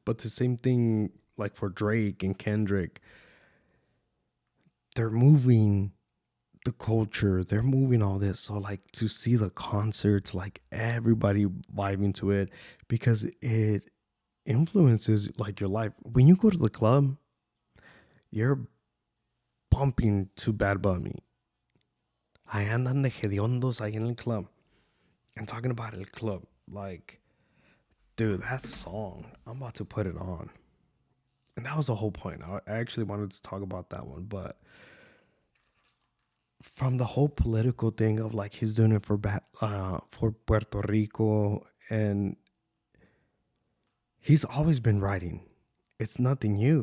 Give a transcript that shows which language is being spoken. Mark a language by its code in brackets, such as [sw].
[en] But the same thing like for Drake and Kendrick, they're moving the culture, they're moving all this. So like to see the concerts, like everybody vibing to it, because it influences like your life. When you go to the club, you're bumping to Bad Bunny. [es] Ahí andan de hediondos ahí en el club. [en] And talking about el club, like, dude, that song, I'm about to put it on. And that was the whole point. I actually wanted to talk about that one, but from the whole political thing of like he's doing it for Puerto Rico, and he's always been writing. It's nothing new.